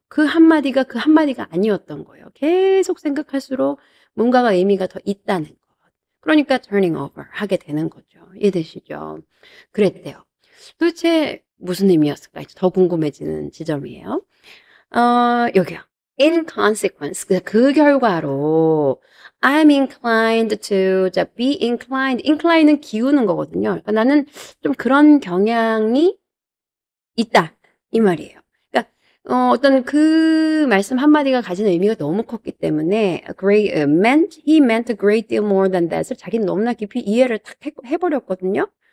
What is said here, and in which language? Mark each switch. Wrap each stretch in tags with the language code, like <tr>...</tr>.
<ko>그 한마디가 그 한마디가 아니었던 거예요. 계속 생각할수록 뭔가가 의미가 더 있다는 거. 그러니까 turning over 하게 되는 거죠. 이해되시죠? 그랬대요. 도대체 무슨 의미였을까? 더 궁금해지는 지점이에요. 여기요.</ko> <en>In consequence,</en> <ko>그 결과로</ko> <en>I'm inclined to, 자, be inclined.</en> <ko>incline은 기우는 거거든요. 그러니까 나는 좀 그런 경향이 있다. 이 말이에요. 그러니까 어떤 그 말씀 한마디가 가진 의미가 너무 컸기 때문에</ko> <en>he meant a great deal more than that</en> <ko>을 자기는 너무나 깊이 이해를 탁 해버렸거든요.</ko>